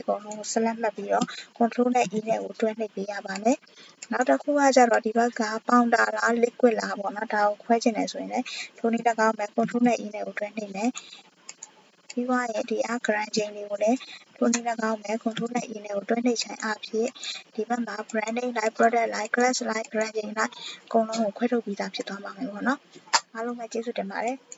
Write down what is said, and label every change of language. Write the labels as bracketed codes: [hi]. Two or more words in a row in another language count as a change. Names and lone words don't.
[my] ကုန်လုံးကို select မှတ်ပြီးတော့ control နဲ့ E နဲ့ကိုတွဲနှိပ်ပေးရပါမယ်နောက်တစ်ခုကကျတော့ဒီဘက်က powder လား liquid လားပေါ့နော်ဒါကိုခွဲချင်တယ်ဆိုရင်လည်းထိုနည်း၎င်းပဲ control နဲ့ E နဲ့ကိုတွဲနှိပ်မယ်ပြီးသွားရင်ဒီ grading တွေကိုလည်းထိုနည်း၎င်းပဲ control နဲ့ E နဲ့ကိုတွဲနှိပ်ခြင်းအပြင်ဒီဘက်မှာ [en] branding like product like class like grading [my] like အကုန်လုံးကိုခွဲထုတ်ပြီးသားဖြစ်သွားမှာပဲပေါ့နော်အားလုံးပဲကျေးဇူးတင်ပါတယ်